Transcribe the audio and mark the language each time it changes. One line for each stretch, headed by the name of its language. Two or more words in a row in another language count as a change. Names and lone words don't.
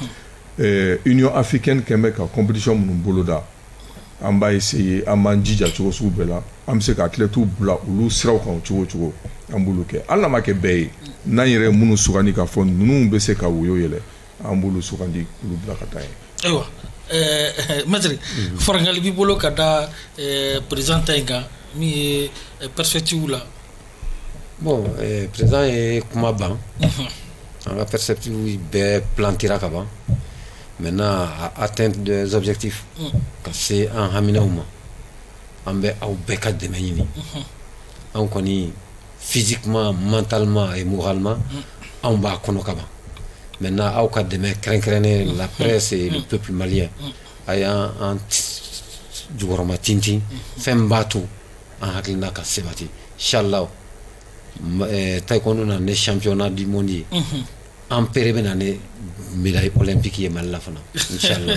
French: union africaine
Bambara: kɛn bɛ ka compétition minnu boloda an b'a essayer an b'an jija cogo sugu bɛɛ la an bɛ se ka athlètes bila olu siraw kan cogo cogo an b'olu kɛ hali n'a ma kɛ bɛɛ ye n'an yɛrɛ ye minnu sugandi k'a fɔ ninnu bɛ se ka woyo yɛlɛ an b'olu sugandi olu bila ka taa yen. ayiwa maître farangali b'i bolo ka da président ta in kan min ye perspective la. bon président ye kuma ban an ka perspective bɛɛ plantera ka ban
French: maintenant à atteindre des objectifs
Bambara: ka se an haminaw ma an bɛ aw bɛɛ ka dɛmɛ ɲini an kɔni
French: physiquement mentalement et moralement
Bambara: on b'a kɔnɔ ka ban maintenant aw ka dɛmɛ kɛrɛnkɛrɛnnen la
French: presse et le peuple malien
Bambara: a y'an jukɔrɔma tintin fɛn b'a to an hakilina ka sabati inchallah taekwondo na ne
French: championnat du monde
Bambara: ye an pere bɛ na ne
French: médaille olympique
Bambara: ye Mali la fana inchallah